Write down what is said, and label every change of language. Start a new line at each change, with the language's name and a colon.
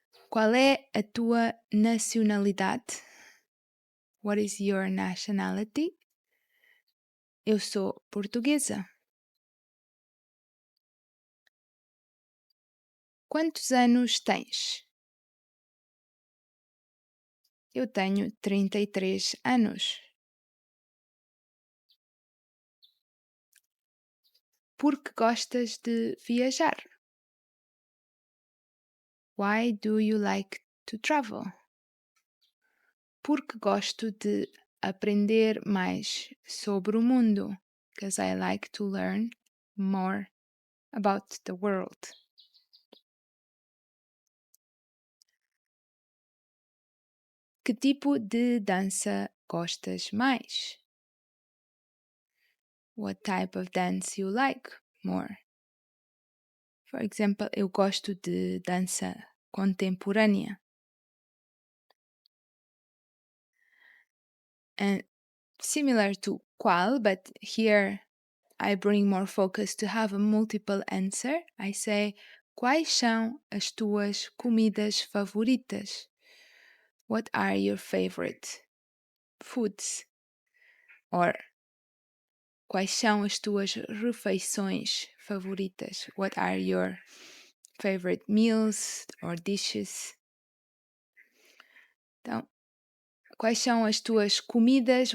Portuguese: Qual é a tua nacionalidade?
English: What is your nationality?
Portuguese: Eu sou portuguesa. Quantos anos tens? Eu tenho 33 anos. Por que gostas de viajar?
English: Why do you like to travel?
Portuguese: Porque gosto de aprender mais sobre o mundo.
English: Because I like to learn more about the world.
Portuguese: Que tipo de dança gostas mais?
English: What type of dance you like more? For example,
Portuguese: eu gosto de dança contemporânea.
English: And similar to qual, but here I bring more focus to have a multiple answer. I say,
Portuguese: quais são as tuas comidas favoritas?
English: What are your favorite foods?
Portuguese: Or, quais são as tuas refeições favoritas?
English: What are your favorite meals or dishes?
Portuguese: Então, quais são as tuas comidas?